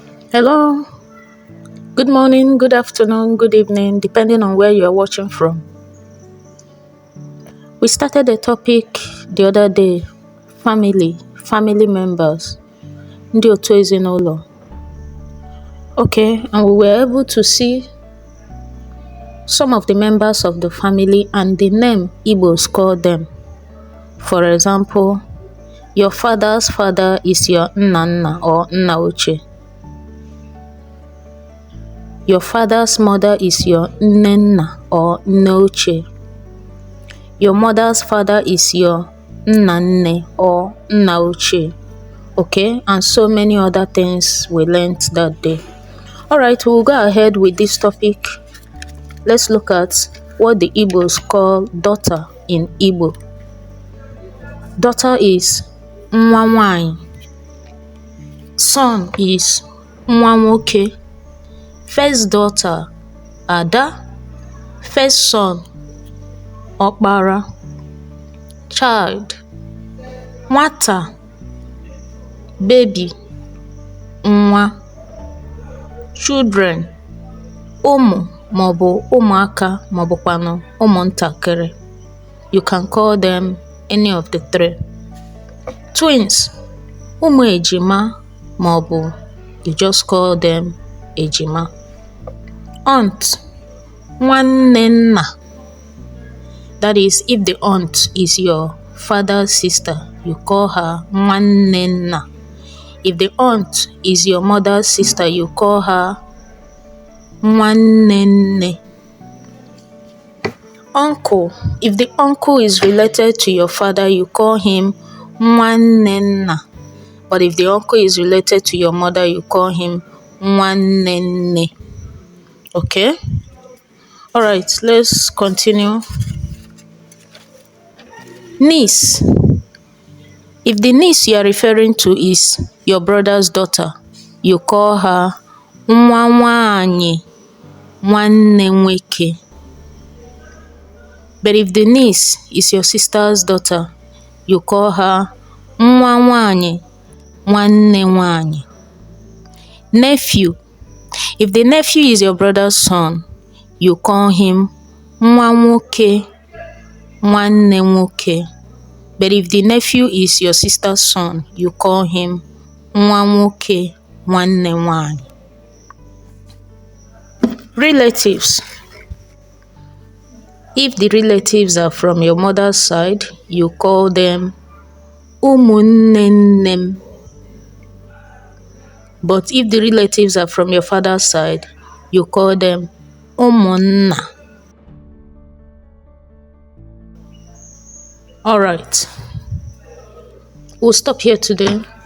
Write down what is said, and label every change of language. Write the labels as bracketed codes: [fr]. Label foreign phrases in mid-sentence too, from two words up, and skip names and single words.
[en] Hello, good morning, good afternoon, good evening, depending on where you are watching from. We started a topic the other day, family members, [ig] ndị otu ezinụlọ. [en] Okay, and we were able to see some of the members of the family and the name Igbos call them. For example, your father's father is your nna or [ig] nna ochie. [en] Your father's mother is your nnenna or [ig] nne ochie. [en] Your mother's father is your nnanne or [ig] nna ochie. [en] Okay, and so many other things we learned that day. Alright, we'll go ahead with this topic. Let's look at what the Igbos call daughter in Igbo. Daughter is [ig] nwa nwaanyị. [en] Son is [ig] nwa nwoke. [en] First daughter, Ada. First son, Okpara. Child, nwata, baby, nwa. [ig] Children, ụmụ maọbụ ụmụaka maọbụkwanụ ụmụntakịrị. [en] You can call them any of the three. Twins, [ig] ụmụ ejima maọbụ [en] you just call them ejima. Aunt, [ig] nwanne nna. [en] That is, if the aunt is your father's sister, you call her [ig] nwanne nna. [en] If the aunt is your mother's sister, you call her [ig] nwanne nne. [en] Uncle, if the uncle is related to your father, you call him [ig] nwanne nna. [en] But if the uncle is related to your mother, you call him [ig] nwanne nne. [en] Okay? Alright, let's continue. Niece. If the niece you are referring to is your brother's daughter, you call her [ig] nwa nwaanyị, nwanne nwoke. [en] But if the niece is your sister's daughter, you call her [ig] nwa nwaanyị, nwanne nwaanyị. [en] Nephew. If the nephew is your brother's son, you call him [ig] nwa nwoke, nwanne nwoke. [en] But if the nephew is your sister's son, you call him [ig] nwa nwoke, nwanne nwaanyị. [en] Relatives. If the relatives are from your mother's side, you call them [ig] ụmụnne nne m. [en] But if the relatives are from your father's side, you call them ụmụnna. Alright, we'll stop here today.